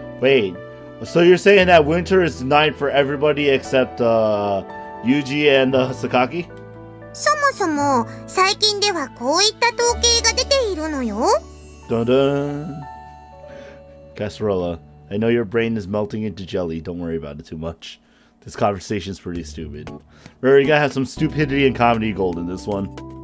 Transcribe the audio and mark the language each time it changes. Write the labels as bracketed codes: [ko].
[en] Wait, so you're saying that winter is denied for everybody except Yuji and Sakaki? [ja] そもそも最近ではこういった統計が出ているのよ。 Dun dun. [en] Casserella, I know your brain is melting into jelly. Don't worry about it too much. This conversation is pretty stupid. Remember, you gotta have some stupidity and comedy gold in this one.